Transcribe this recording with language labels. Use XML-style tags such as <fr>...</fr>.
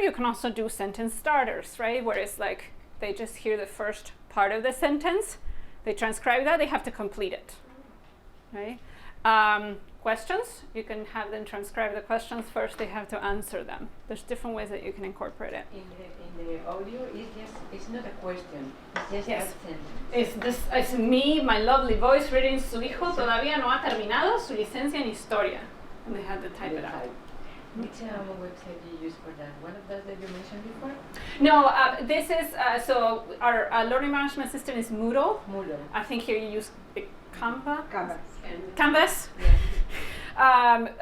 <en>You can also do sentence starters, right? Where it's like they just hear the first part of the sentence, they transcribe that, they have to complete it, right? Questions, you can have them transcribe the questions first, they have to answer them. There's different ways that you can incorporate it. In the audio, it's not a question, it's just a sentence. It's me, my lovely voice, reading</en> <es>su hijo todavía no ha terminado su licencia en historia.</es> <en>And they had to type it out. Which website do you use for that? One of those that you mentioned before? No, this is, so our learning management system is Moodle. Moodle. I think here you use Canvas. And Canvas. yeah.</en>